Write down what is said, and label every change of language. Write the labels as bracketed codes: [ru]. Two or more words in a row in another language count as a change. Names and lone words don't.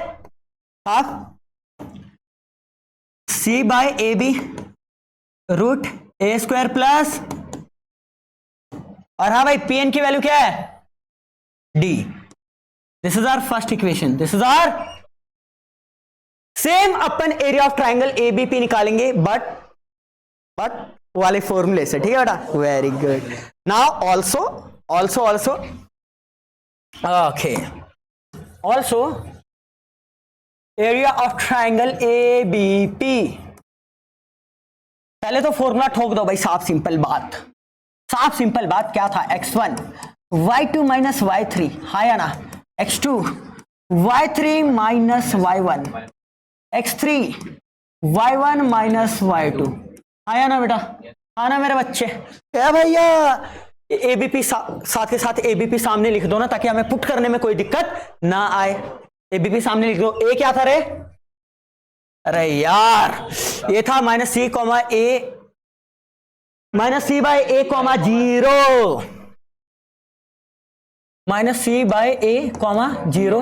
[en] half C by A B root A square plus, [hi] और हाँ भाई पी एन की वैल्यू क्या है? [en] D. This is our first equation, this is our same. [hi] अपन [en] area of triangle [hi] एबीपी निकालेंगे बट वाले फॉर्मूले से, ठीक है बेटा? [en] Very good. Now also okay, also area of triangle ABP. [hi] पहले तो फॉर्मूला ठोक दो भाई, साफ सिंपल बात, साफ सिंपल बात क्या था? x1 y2 माइनस y3, हाँ या ना? x2 y3 माइनस y1, x3 y1 माइनस y2, हाँ या ना बेटा? हाँ ना मेरे बच्चे? क्या भैया एबीपी साथ के साथ एबीपी सामने लिख दो ना, ताकि हमें पुट करने में कोई दिक्कत ना आए। एबीपी सामने लिख दो। ए क्या था रे? अरे यार ये था [en] minus C comma A, minus C by A comma 0, minus C by A comma 0.